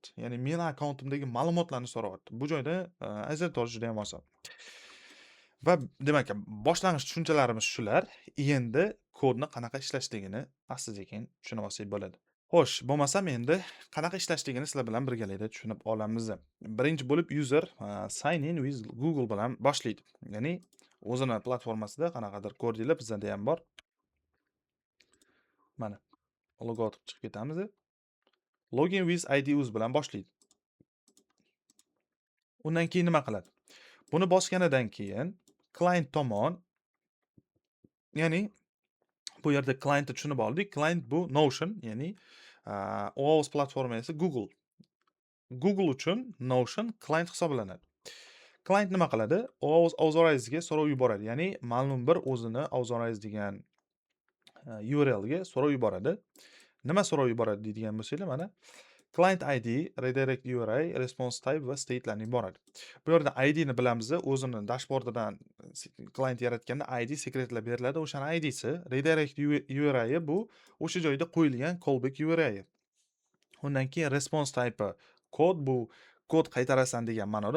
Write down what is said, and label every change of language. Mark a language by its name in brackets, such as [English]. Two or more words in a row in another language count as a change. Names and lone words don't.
[Uzbek] Ya'ni meni akkauntimdagi ma'lumotlarni so'rayapti. Bu joyda ajratib olish juda ham oson. Va demak, boshlang'ich tushunchalarimiz shular. Endi kodni qanaqa ishlashligini asta-sekin tushunib olsak bo'ladi. Xo'sh, bo'lmasam endi qanaqa ishlashligini sizlar bilan birgalikda tushunib olamiz. Birinchi bo'lib [English] user sign in with Google [Uzbek] bilan boshlaydi. Ya'ni o'zini platformasida qanaqadir ko'rdinglar, bizda ham bor. Mana logout chiqib ketamiz. [English] Login with ID [Uzbek] uz bilan boshlaydi. Undan keyin nima qiladi? Buni bosganidan keyin client tomon, ya'ni bu yerda clientni tushunib oldik. Client bu Notion, ya'ni OAuth platformasi Google. Google uchun Notion client hisoblanadi. Client nima qiladi? Authorized'ga so'rov yuboradi. Ya'ni ma'lum bir o'zini authorize degan URLga so'rov yuboradi. Nima so'rov yuboradi deydigan bo'lsanglar, mana [English] client ID, redirect URI, response type [Uzbek] va state'larni yuboradi. Bu yerda ID ni bilamiz, o'zini dashbordidan client yaratganda ID sekretlab beriladi. O'shaning ID'si, [English] redirect URI [Uzbek] bu o'sha joyda qo'yilgan [English] callback URI. [Uzbek] Undan keyin [English] response type [Uzbek] kod, bu kod qaytarasan degan ma'noda.